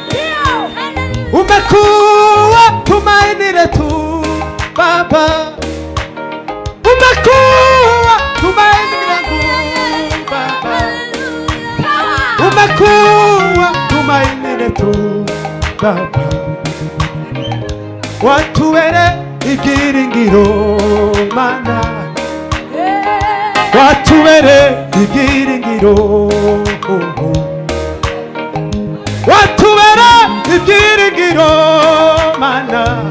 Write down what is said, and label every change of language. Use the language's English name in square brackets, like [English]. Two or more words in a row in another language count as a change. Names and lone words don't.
[Swahili] Umekuwa tumaini letu Baba. Umekuwa tumaini letu Baba. Umekuwa tumaini letu Baba. [Kinyarwanda] Watubere ibyiringiro Mana. Watubere ibyiringiro. Watubere ibyiringiro Mana.